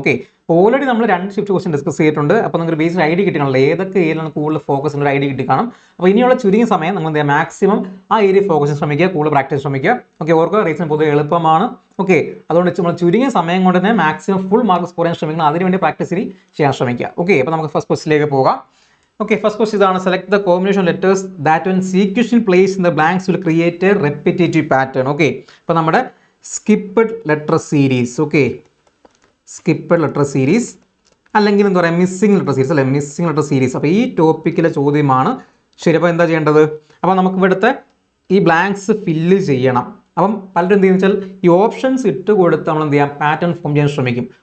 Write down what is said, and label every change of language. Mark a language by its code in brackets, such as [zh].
[ml] Okay, already നമ്മൾ 2 shift question discuss ചെയ്തിട്ടുണ്ട്. അപ്പോൾ നിങ്ങൾക്ക് ബേസിക് ഐഡിയ കിട്ടിയാണല്ലോ ഏതൊക്കെ ഏരിയയിലാണ് കൂടുതൽ ഫോക്കസ് ഉള്ള ഐഡിയ കിട്ടി കാണും. അപ്പോൾ ഇനിയുള്ള ചുരുങ്ങിയ സമയം നിങ്ങൾ എന്താ മാക്സിമം ആ ഏരിയ ഫോക്കസ് ശ്രമിക്കുക, കൂടുതൽ പ്രാക്ടീസ് ശ്രമിക്കുക. ഓക്കെ, ഓർക്കുക റീസൺ പൊതുവെ എളുപ്പമാണ്. ഓക്കെ, അതുകൊണ്ട് നമ്മൾ ചുരുങ്ങിയ സമയം കൊണ്ട് തന്നെ മാക്സിമം ഫുൾ മാർക്ക് സ്കോർ ചെയ്യാൻ ശ്രമിക്കണം. അതിനുവേണ്ടി പ്രാക്ടീസ് ചെയ്യാൻ ശ്രമിക്കുക. ഓക്കെ, അപ്പോൾ നമുക്ക് ഫസ്റ്റ് ക്വസ്റ്റിലേക്ക് പോകാം. [en] Okay, first question is select the combination of letters that when sequential placed in the blanks will create a repetitive pattern. [ml] Okay, അപ്പോൾ നമ്മുടെ skipped letter series. Okay, skipped letter series അല്ലെങ്കിൽ എന്താ പറയുക missing letter series അല്ലെ, missing letter series. അപ്പോൾ ഈ ടോപ്പിക്കിലെ ചോദ്യമാണ്. ശരി, അപ്പോൾ എന്താ ചെയ്യേണ്ടത്? അപ്പോൾ നമുക്ക് ഇവിടുത്തെ ഈ ബ്ലാങ്ക്സ് ഫില്ല് ചെയ്യണം. അപ്പം പലരും എന്ത് ചെയ്യുന്ന വെച്ചാൽ ഈ ഓപ്ഷൻസ് ഇട്ട് കൊടുത്ത് നമ്മൾ എന്ത് ചെയ്യാം, പാറ്റേൺ ഫോം ചെയ്യാൻ ശ്രമിക്കും.